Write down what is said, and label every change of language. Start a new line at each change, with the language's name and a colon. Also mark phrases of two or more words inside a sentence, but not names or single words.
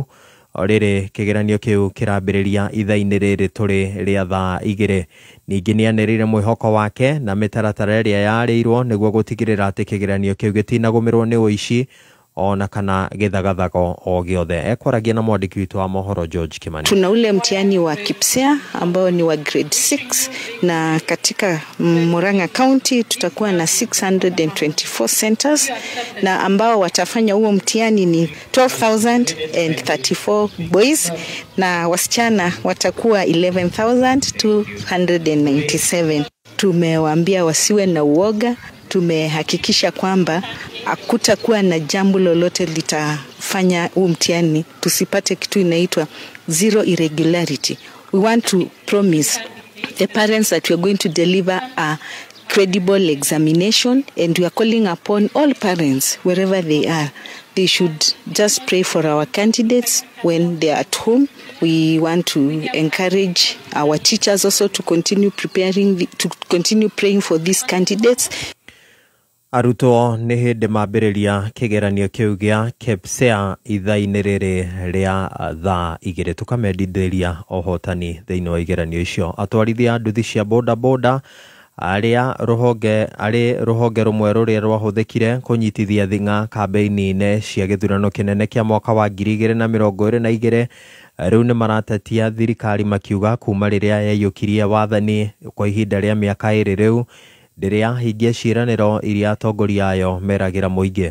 Kikuyu: Orĩrĩ kĩgeranio kĩu kĩrambĩrĩria ithaa-inĩ rĩrĩ tũrĩ rĩa thaa 2. Ningĩ nĩanĩrĩire mwĩhoko wake na mĩtaratara ĩrĩa yarĩirwo nĩguo gũtigĩrĩra atĩ kĩgeranio kĩu gĩtinagũmĩrwo nĩ ũici ona kana gĩthagathago o gĩothe. Ekwaragia na mwandĩki witũ wa mohoro George Kimani.
Swahili: Tuna ule mtihani wa KPSEA ambao ni wa grade 6, na katika Murang'a County tutakuwa na 624 centers, na ambao watafanya huo mtihani ni 12,034 boys, na wasichana watakuwa 11,297. Tumewaambia wasiwe na uoga. Tumehakikisha kwamba hakutakuwa na jambo lolote litafanya huu mtihani tusipate kitu inaitwa
English: zero irregularity. We want to promise the parents that we are going to deliver a credible examination, and we are calling upon all parents wherever they are. They should just pray for our candidates when they are at home. We want to encourage our teachers also to continue praying for these candidates.
Kikuyu: Arutwo nĩ hĩndĩ mambĩrĩria kĩgeranio kĩu gĩa KPSEA ithaa-inĩ rĩrĩ rĩa thaa 2. Tũkamendithĩria ũhotani thĩinĩ wa igeranio icio. Atwarithia nduthi cia boda arĩ rũhonge rũmwe rũrĩa rwahũthĩkire kũnyitithia thing'a kambĩini-inĩ cia gĩthurano kĩnene kĩa mwaka wa 2022 rĩu nĩ maratetia thirikari makiuga kuma rĩrĩa yaiyũkirie wathani kwa ihinda rĩa mĩaka 2 rĩu rĩrĩa hingia ciĩranĩro iria atongoria ayo meragĩra mũingĩ.